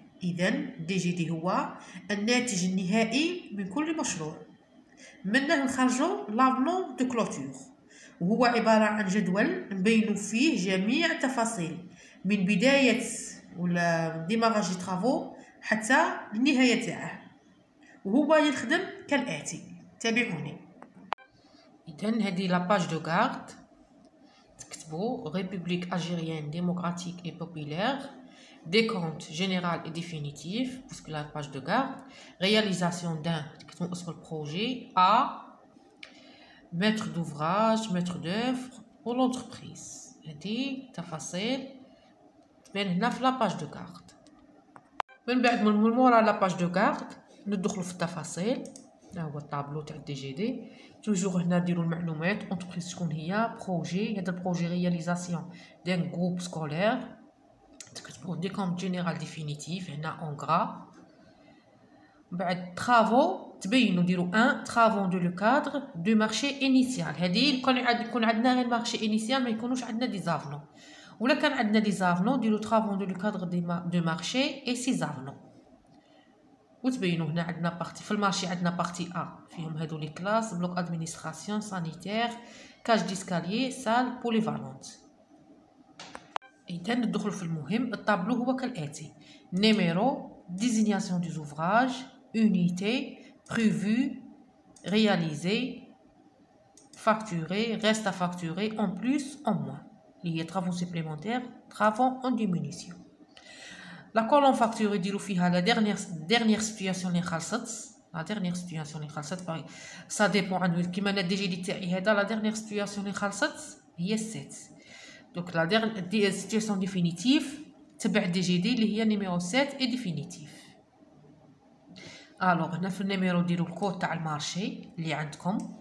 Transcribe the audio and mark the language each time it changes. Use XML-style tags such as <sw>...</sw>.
<ar>اذا دي جي دي هو الناتج النهائي من كل مشروع، منه نخرجوا لافلون دو كلوتور، وهو عباره عن جدول نبينوا فيه جميع التفاصيل من بدايه ولا ديماراج طرافو حتى النهايه تاعه، وهو يخدم كالاتي. تابعوني. اذا هذه لاباج دو غارد، تكتبوا ريبوبليك الجيريان ديموكراتيك اي بوبولير</ar> <fr>décompte général et définitif, parce que la page de garde, réalisation d'un,</fr> <ar>اسم البروجي</ar> <fr>A, maître d'ouvrage, maître d'œuvre ou l'entreprise.</fr> <ar>هذه تفاصيل تبان هنا في لاباج دو كارد. من بعد من مورا لاباج دو كارد ندخلوا في التفاصيل. ها هو الطابلو تاع دي جي دي. توجور هنا نديروا المعلومات، اونتربريز شكون هي، بروجي، هذا البروجي رياليزاسيون دان جروب سكولير. تكتبوا ديكومت جينيرال ديفينيتيف هنا اون غرا. بعد ترافو تبينوا ديروا 1 ترافو دو لو كادر دو مارشي انيسيال. هذه يكون عندنا غير مارشي انيسيال، ما يكونوش عندنا دي زافنون. ولا كان عندنا دي زافنون ديروا ترافو دو لو كادر دو مارشي اي سي زافنون. وتبينوا هنا عندنا بارتي في المارشي، عندنا بارتي ا فيهم هادو لي كلاس، بلوك ادمينستراسيون، سانيتير، كاج ديسكاليي، سال، بوليفالونت. إذا ندخل في المهم. الطابلو هو كالآتي: نيميرو، ديزينياسيون دي زوفراج،</ar> <fr>unité, prévu, réalisé, facturé, reste à facturer, en plus, en moins. Il y a travaux supplémentaires, travaux en diminution. La colonne facturée</fr> <ar>ديرو فيها</ar> <fr>la dernière situation</fr> <ar>اللي خلصت.</ar> <fr>la dernière situation</fr> <ar>اللي خلصت</ar> <fr>ça dépend</fr> <ar>عن كيما انا دي جي دي تاعي هذا. la dernière situation اللي خلصت هي 7. دونك لا دي سيتوياسيون ديفينيتيف تبع دي جي دي اللي هي نيميرو 7 اي ديفينيتيف. الوغ هنا في النيميرو ديروا الكود تاع المارشي اللي عندكم.</ar>